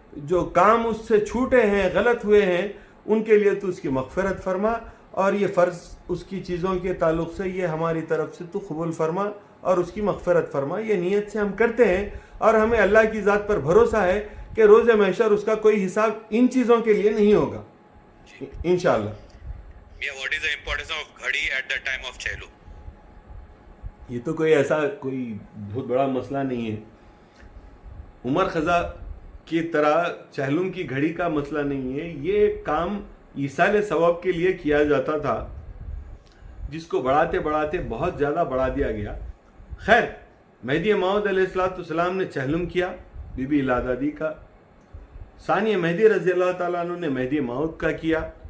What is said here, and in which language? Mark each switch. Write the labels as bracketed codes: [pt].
[ur] جو کام اس سے چھوٹے ہیں، غلط ہوئے ہیں، ان کے لیے تو اس کی مغفرت فرما، اور یہ فرض اس کی چیزوں کے تعلق سے یہ ہماری طرف سے تو قبول فرما اور اس کی مغفرت فرما۔ یہ نیت سے ہم کرتے ہیں، اور ہمیں اللہ کی ذات پر بھروسہ ہے کہ روز محشر اس کا کوئی حساب ان چیزوں کے لیے نہیں ہوگا انشاءاللہ۔ [en] What is the importance of ghadi at the time of chehlu? [ur] یہ تو کوئی ایسا کوئی بہت بڑا مسئلہ نہیں ہے، عمر خزاں کی طرح چہلم کی گھڑی کا مسئلہ نہیں ہے۔ یہ کام ایصال ثواب کے لیے کیا جاتا تھا، جس کو بڑھاتے بڑھاتے بہت زیادہ بڑھا دیا گیا۔ خیر، مہدی موعود علیہ السلام نے چہلم کیا بی بی الادادی کا، ثانیہ مہدی رضی اللہ تعالیٰ عنہ نے مہدی موعود کا کیا،